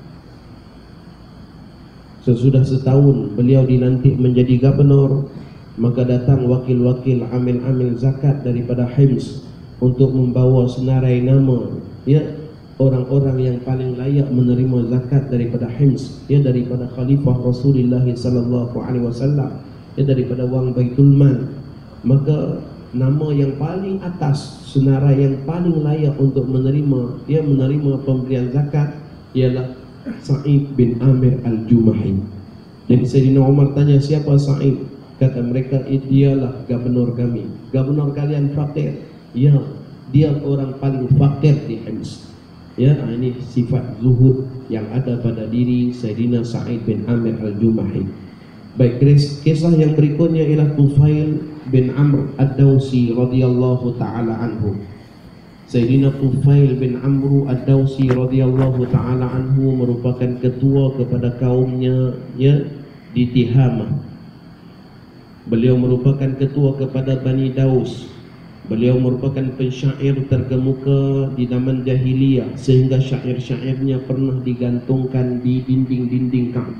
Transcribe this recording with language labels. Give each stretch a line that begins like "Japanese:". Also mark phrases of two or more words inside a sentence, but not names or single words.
Malay: Sesudah setahun beliau dilantik menjadi gubernur, maka datang wakil-wakil amil-amil zakat daripada Hims untuk membawa senarai nama orang-orang yang paling layak menerima zakat daripada Hims, daripada Khalifah Rasulullah
Arabic: صلى الله عليه وسلم,
Malay: daripada wang Baitul Mal. Maka nama yang paling atas, senarai yang paling layak untuk menerima pemberian zakat ialah Sa'id bin Amir al-Jumahi. Jadi Sayyidina Umar tanya, siapa Sa'id? Kata mereka, dialah gubernur kami. Gubernur kalian fakir? Ya, dia orang paling fakir di Hims. Ini sifat zuhud yang ada pada diri Sayyidina Sa'id bin Amir al-Jumahi. Baik, kisah yang berikutnya ialah Tufail bin Amr ad-Dawsi
Arabic: رضي الله تعالى عنه.
Malay: Sayyidina Tufail bin Amr ad-Dawsi
Arabic: رضي الله تعالى عنه
Malay: merupakan ketua kepada kaumnya di Tihamah. Beliau merupakan ketua kepada Bani Daus. Beliau merupakan pensyair terkemuka di zaman jahiliyah, sehingga syair-syairnya pernah digantungkan di dinding-dinding Ka'bah.